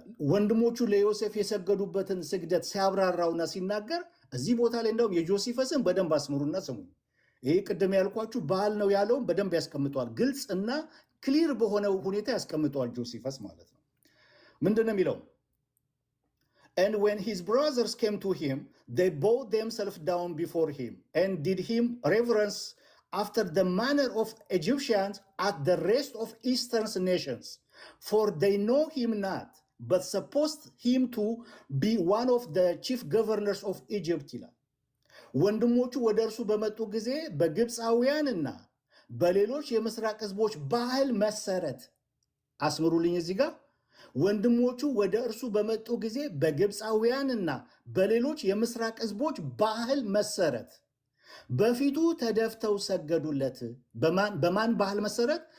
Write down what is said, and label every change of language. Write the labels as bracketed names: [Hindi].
[Amharic] ወንድሞቹ ለዮሴፍ የሰገዱበትን ስግደት ሲያብራራውና ሲናገር እዚህ ቦታ ላይ እንደውም የጆሲፈስን በደንብ አስምሩና ስሙ። ይሄ ቅድም ያልኳችሁ ባህል ነው ያለውን በደንብ ያስቀምጠዋል። ግልጽ እና ክሊር በሆነ ሁኔታ ያስቀምጠዋል ጆሲፈስ ማለት ነው። ምንድን ነው የሚለው? [English] And when his brothers came to him, they bowed themselves down before him and did him reverence after the manner of Egyptians at the rest of Eastern nations. For they know him not, but supposed him to be one of the chief governors of Egypt. [Amharic] ወንድሞቹ ወደ እርሱ በመጡ ጊዜ በግብፃውያንና በሌሎች የምስራቅ ህዝቦች ባህል መሰረት አስምሩልኝ እዚህ ጋር ወንድሞቹ ወደ እርሱ በመጡ ጊዜ በግብፃውያንና በሌሎች የምስራቅ ህዝቦች ባህል መሰረት በፊቱ ተደፍተው ሰገዱለት። በማን ባህል መሰረት?